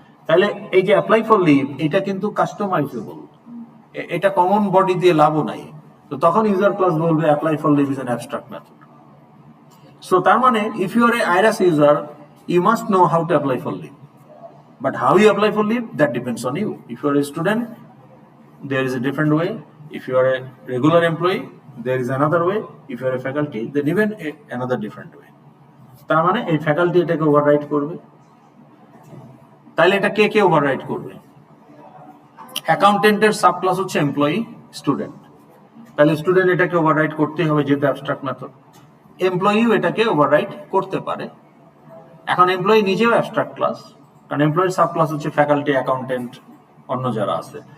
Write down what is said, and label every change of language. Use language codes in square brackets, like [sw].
[bn] তাহলে এই যে অ্যাপ্লাই ফর লিভ, এটা কিন্তু কাস্টমাইজেবল, এটা কমন বডি দিয়ে লাভও নাই। তো তখন ইউজার ক্লাস বলবে [en] Apply for leave is an abstract method. So তার মানে if you are a iris user, you must know how to apply for leave, but how you apply for leave, that depends on you. If you are a student, there is a different way. If you are a regular employee, there is another way. If you are a faculty, then even another different way. [bn] তার মানে এই faculty এটাকে override করবে। তাহলে এটা কে কে override করবে? অ্যাকাউন্টেন্টের sub class হচ্ছে এমপ্লয়ি স্টুডেন্ট, তাহলে স্টুডেন্ট এটাকে ওভাররাইট করতেই হবে যেহেতু অ্যাবস্ট্রাক্ট মেথড। এমপ্লয়িও এটাকে ওভাররাইট করতে পারে। এখন এমপ্লয়ি নিজেও অ্যাবস্ট্রাক্ট ক্লাস, কারণ এমপ্লয়ির সাব ক্লাস হচ্ছে ফ্যাকাল্টি, অ্যাকাউন্টেন্ট, অন্য যারা আছে।